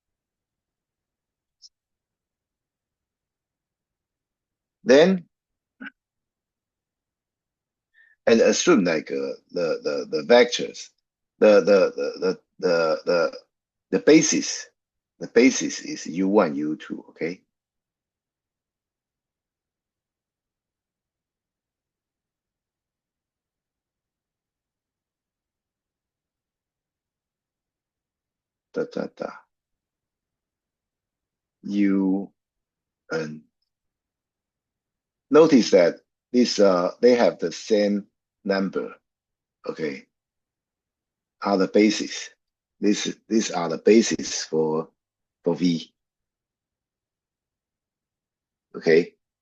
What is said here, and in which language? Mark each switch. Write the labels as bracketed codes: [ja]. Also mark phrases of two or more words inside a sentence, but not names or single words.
[en] Then, and assume like the vectors, the basis, the basis is U1, U2, okay? [bs] Da, da, da. [en] U and notice that these they have the same number, okay? Are the basis. These are the basis for V, okay?